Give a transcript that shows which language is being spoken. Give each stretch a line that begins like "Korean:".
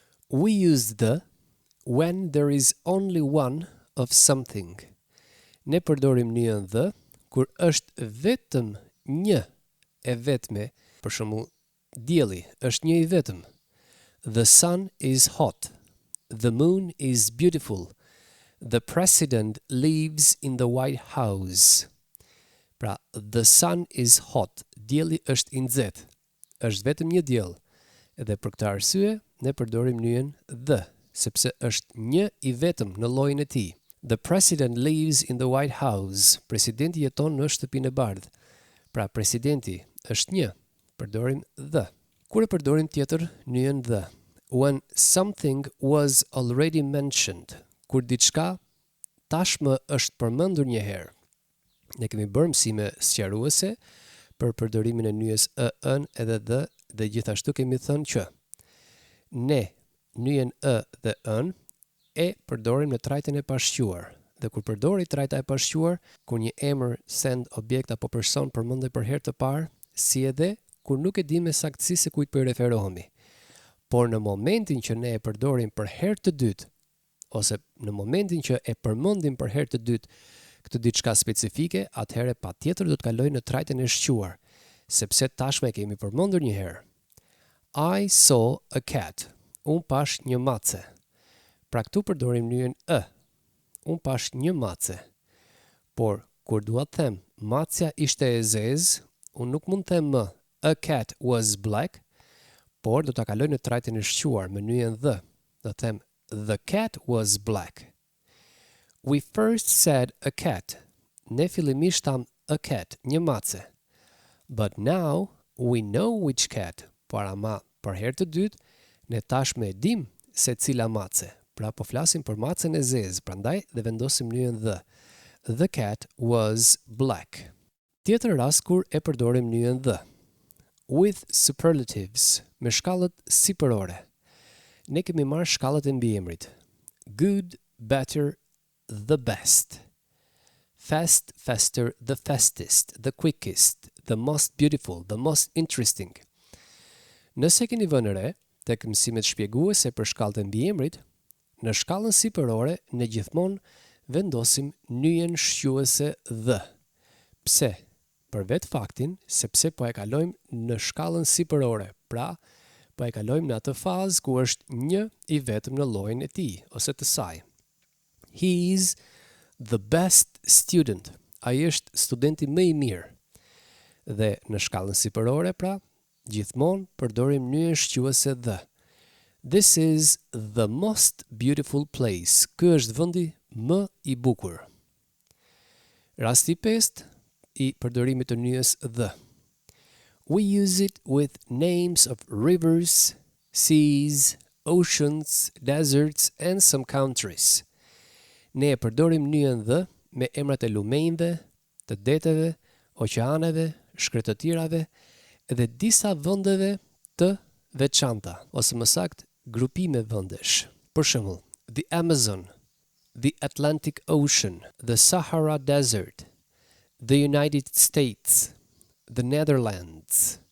English: We use the when there is only one of something.
Albanian: Ne përdorim nyjen the kur është vetëm një e vetme, për shembull, dielli është një i vetëm.
English: The sun is hot. The moon is beautiful. The president lives in the White House.
Albanian: Pra,
English: the sun is hot.
Albanian: Dielli është i nxehtë. Është vetëm një diell. Edhe për këtë arsye, ne përdorim nyjen the, sepse është një i vetëm në llojin e tij. The president lives in the White House. Presidenti jeton në shtëpinë e bardhë. Pra, presidenti është një. Përdorim the. Kur e përdorim tjetër nyjen the?
English: When something was already mentioned.
Albanian: Kur diçka tashmë është përmendur një herë. Ne kemi bërë mësime sqaruese për përdorimin e nyjes ën edhe dhe gjithashtu kemi thënë që ne nyjen dhe ën e përdorim në trajtën e pashquar. Dhe kur përdori trajta e pashquar, kur një emër, send, objekt apo person përmendet për herë të parë, si edhe kur nuk e dim me saktësi se kujt po i referohemi. Por në momentin që ne e përdorim për herë të dytë, ose në momentin që e përmendim për herë të dytë këtë diçka specifike, atëherë patjetër do të kalojë në trajtën e shquar, sepse tashmë e kemi përmendur një herë.
English: I saw a cat.
Albanian: Unë pash një mace. Pra këtu përdorim nyjen e. Unë pash një mace. Por kur dua të them macja ishte e zezë, unë nuk mund të them më
English: a cat was black,
Albanian: por do ta kaloj në trajtën e shquar me nyjen the. Do të them
English: the cat was black. We first said a cat.
Albanian: ne fillimisht tham
English: a cat,
Albanian: një mace.
English: But now we know which cat.
Albanian: Por ama për herë të dytë, ne tashmë e dim se cila mace. Pra po flasim për macen e zezë, prandaj dhe vendosim nyjen the.
English: The cat was black.
Albanian: Tjetër rast kur e përdorim nyjen the.
English: With superlatives,
Albanian: me shkallët sipërore. Ne kemi marrë shkallët e mbiemrit.
English: Good, better, the best. Fast, faster, the fastest, the quickest, the most beautiful, the most interesting.
Albanian: Nëse keni vënë re, tek mësimet shpjeguese për shkallët e mbiemrit, në shkallën sipërore ne gjithmonë vendosim nyjen shquese the. Pse? Për vetë faktin, sepse po e kalojmë në shkallën sipërore, pra po e kalojmë në atë fazë ku është një i vetëm në llojin e tij ose të saj.
English: He is the best student.
Albanian: Ai është studenti më i mirë. Dhe në shkallën sipërore, pra, gjithmonë përdorim nyjen shquese the.
English: This is the most beautiful place.
Albanian: Ky është vendi më i bukur. Rasti 5 i përdorimit të nyjes the.
English: We use it with names of rivers, seas, oceans, deserts and some countries.
Albanian: Ne e përdorim nyjen the me emrat e lumenjve, të deteve, oqeaneve, shkretëtirave dhe disa vendeve të veçanta, ose më saktë grupime vendesh. Për shembull, the Amazon, the Atlantic Ocean, the Sahara Desert, the United States, the Netherlands.